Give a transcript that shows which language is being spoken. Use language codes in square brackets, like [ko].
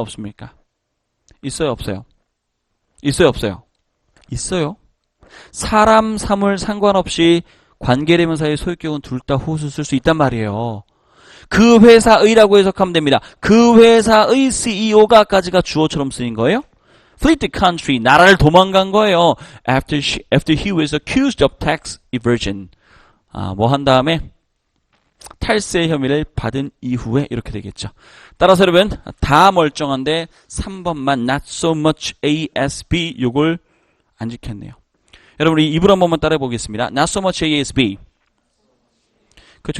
[ko] 없습니까? 있어요? 없어요? 있어요? 없어요? 있어요. 사람, 사물 상관없이 관계대명사의 소유격은 둘 다 whose 쓸 수 있단 말이에요. 그 회사의라고 해석하면 됩니다. 그 회사의 CEO가까지가 주어처럼 쓰인 거예요. [en] fled the country. [ko] 나라를 도망간 거예요. [en] After he was accused of tax evasion. [ko] 뭐 한 다음에 탈세 혐의를 받은 이후에 이렇게 되겠죠. 따라서 여러분 다 멀쩡한데 3번만 [en] not so much ASB [ko] 요걸 안 지켰네요. 여러분 우리 입으로 한 번만 따라해 보겠습니다. [en] Not so much ASB. [ko] 그렇죠.